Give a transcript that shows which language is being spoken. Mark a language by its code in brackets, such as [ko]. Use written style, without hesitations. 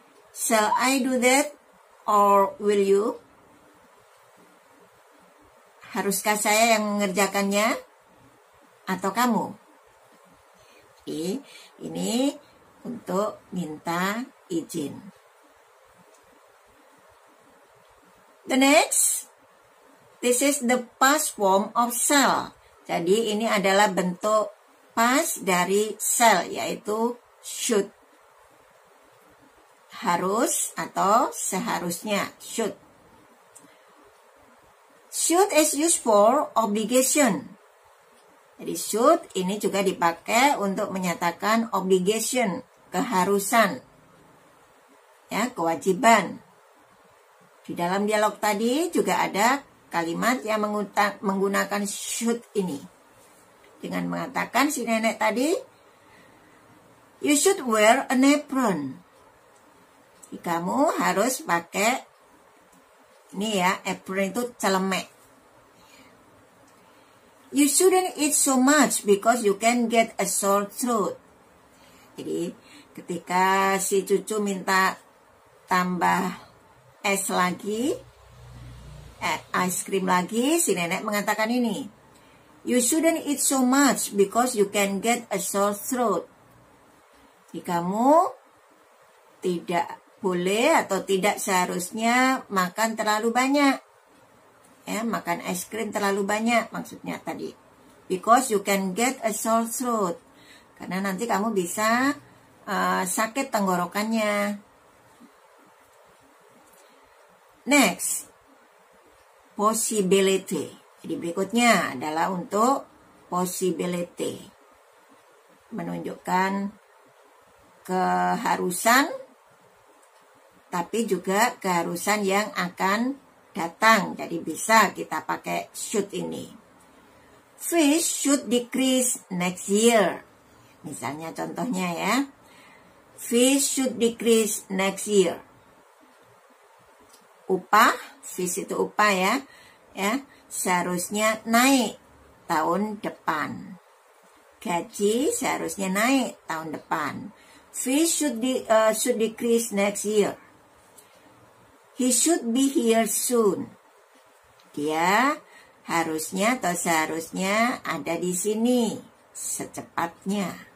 [en] Shall I do that or will you? [id] Haruskah saya yang mengerjakannya atau kamu? Ini untuk minta izin. [en] The next, this is the past form of shall. [id] Jadi ini adalah bentuk past dari shall, yaitu should. Harus atau seharusnya, should. [en] Should is used for obligation. [id] Jadi should ini juga dipakai untuk menyatakan obligation, keharusan, ya, kewajiban. Di dalam dialog tadi juga ada kalimat yang menggunakan should ini. Dengan mengatakan si nenek tadi, [en] you should wear an apron. [id] Jadi kamu harus pakai, ini ya, apron itu celemek. [en] You shouldn't eat so much because you can get a sore throat. [id] Jadi ketika si cucu minta tambah es lagi, ice cream lagi, si nenek mengatakan ini. [en] You shouldn't eat so much because you can get a sore throat. [id] Jadi kamu tidak boleh atau tidak seharusnya makan terlalu banyak. Ya, makan es krim terlalu banyak maksudnya tadi. [en] Because you can get a sore throat. [id] Karena nanti kamu bisa sakit tenggorokannya. [en] Next, possibility. [id] Jadi berikutnya adalah untuk possibility. Menunjukkan keharusan, tapi juga keharusan yang akan datang. Jadi bisa kita pakai should ini. [en] Fish should decrease next year. [id] Misalnya contohnya ya. [en] Fish should decrease next year. [id] Upah, fish itu upah ya. Ya, seharusnya naik tahun depan. Gaji seharusnya naik tahun depan. [en] Fish should decrease next year. He should be here soon. [id] Dia harusnya atau seharusnya ada di sini secepatnya.